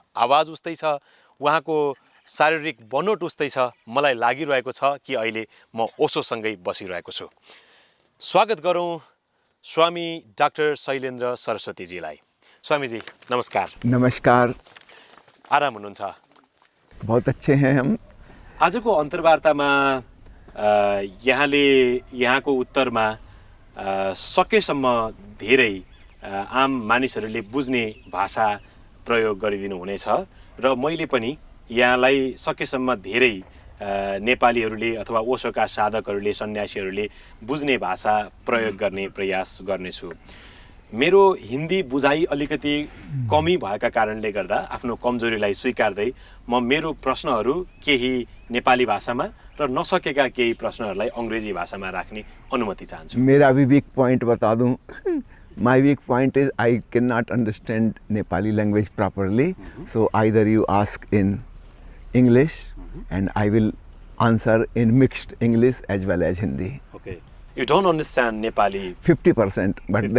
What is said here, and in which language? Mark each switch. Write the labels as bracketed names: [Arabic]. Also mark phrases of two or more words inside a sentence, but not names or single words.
[Nepali] आवाज उस्तै छ, उहाँको शारीरिक बनोट उस्तै छ। मलाई लागिरहेको छ कि अहिले म ओशोसँगै बसिरहेको छु। स्वागत गरौँ स्वामी डाक्टर शैलेन्द्र सरस्वतीजीलाई। स्वामीजी नमस्कार। नमस्कार। आराम हुनुहुन्छ? [Hindi] बहुत अच्छे हैं हम। [Nepali] आजको अन्तर्वार्तामा यहाँले यहाँको उत्तरमा सकेसम्म धेरै आम मानिसहरूले बुझ्ने भाषा प्रयोग गरिदिनु हुनेछ र मैले पनि यहाँलाई सकेसम्म धेरै नेपालीहरूले अथवा ओशोका साधकहरूले, सन्यासीहरूले बुझ्ने भाषा प्रयोग गर्ने प्रयास गर्नेछु। मेरो हिन्दी बुझाइ अलिकति कमी भएका कारणले गर्दा आफ्नो कमजोरीलाई स्वीकार्दै म मेरो प्रश्नहरू केही नेपाली भाषामा र नसकेका केही प्रश्नहरूलाई अङ्ग्रेजी भाषामा राख्ने अनुमति चाहन्छु। [Hindi] मेरा भी [English] weak point [Hindi] बता दूं। [English] My weak point is I cannot understand Nepali language properly. So either you ask in English and I will answer in mixed English as well as Hindi. Okay. You don't understand Nepali? 50%, but 50%.